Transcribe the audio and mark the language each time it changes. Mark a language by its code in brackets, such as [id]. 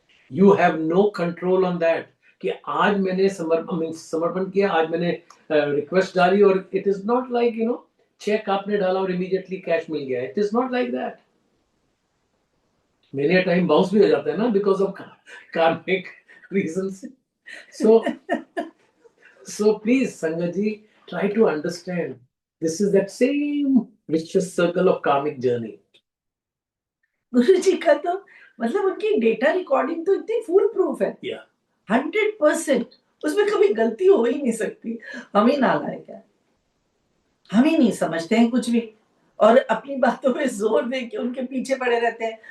[en] you have no control on that [hi] कि आज मैंने समर्पण किया, आज मैंने रिक्वेस्ट डाली, और [en] it is not like check [hi] आपने डाला [en] और immediately cash मिल गया। It is not like that. [hi] Many time bounce भी हो जाता है ना, [en] because of karmic reason [hi] से। [en] So please, Sangaji, try to understand. This is that same vicious circle of karmic journey. [hi] गुरु जी का तो मतलब उनकी डेटा रिकॉर्डिंग तो इतनी फुल प्रूफ है, 100%। उसमें कभी गलती हो ही नहीं सकती। हम ही नालायक है, हम ही नहीं समझते हैं कुछ भी, और अपनी बातों पे जोर दे के उनके पीछे पड़े रहते हैं।